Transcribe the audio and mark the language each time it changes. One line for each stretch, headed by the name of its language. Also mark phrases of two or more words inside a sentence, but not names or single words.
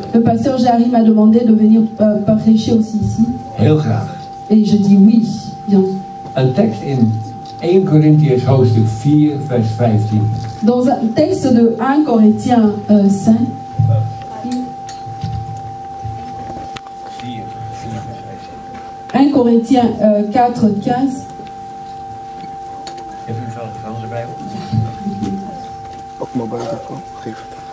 French: Le pasteur Jari m'a demandé de venir prêcher aussi ici.
Dutch: Heel graag.
French: Et je dis oui, bien.
Dutch: Een tekst in 1 Corinthiërs hoofdstuk 4 vers 15.
French: Dans un texte de 1 Corinthiens 5. 1 Corinthiens 4:15.
Dutch: Heb u van de Franse Bijbel? Ook mobile, d'accord. Geef het.